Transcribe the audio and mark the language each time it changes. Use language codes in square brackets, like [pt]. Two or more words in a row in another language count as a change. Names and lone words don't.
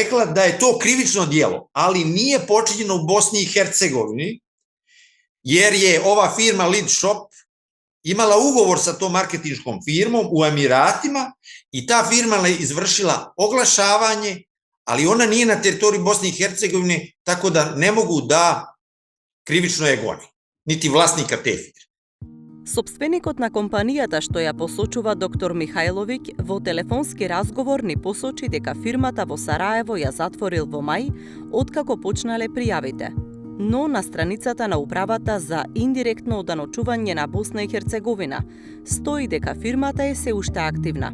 [sr] rekla da je to krivično djelo, ali nije počinjeno u Bosni i Hercegovini, jer je ova firma Lidshop imala ugovor sa tom marketinškom firmom u Emiratima i ta firma je izvršila oglašavanje, ali ona nije na teritoriji Bosne i Hercegovine, tako da ne mogu da krivično je goni, niti vlasnika te firme. [mk] Сопственикот на компанијата што ја посочува доктор Михајловиќ во телефонски разговор ни посочи дека фирмата во Сараево ја затворил во мај, откако почнале пријавите. Но на страницата на управата за индиректно оданочување на Босна и Херцеговина стои дека фирмата е се уште активна.